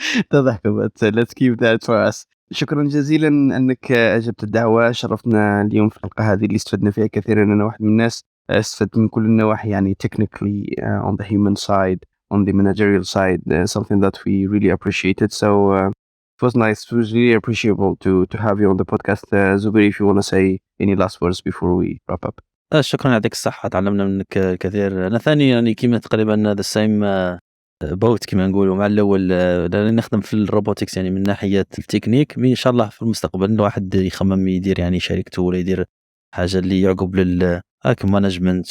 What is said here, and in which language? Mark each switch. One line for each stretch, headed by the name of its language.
Arabic: تضحكوا
English: but let's keep that for us.
Arabic: شكرا جزيلا أنك أجبت الدعوة، شرفتنا اليوم في الحلقة هذه اللي استفدنا فيها كثيرا. أنا واحد من الناس استفدت من كل النواحي، يعني
English: technically on the human side, on the managerial side, something that we really appreciated. So it was nice. It was really appreciable to have you on the podcast. Zuberi, if you want to say any last words before we wrap up.
Arabic: شكرا، يعطيك الصحة، تعلمنا منك كثير. أنا ثاني يعني كيما تقريبا
English: the same boat
Arabic: كما نقولوا مع الأول، لأن نخدم في الروبوتكس يعني من ناحية التكنيك. إن شاء الله في المستقبل الواحد يخمم يدير يعني شركته ولا يدير حاجة اللي يعقب مانجمنت.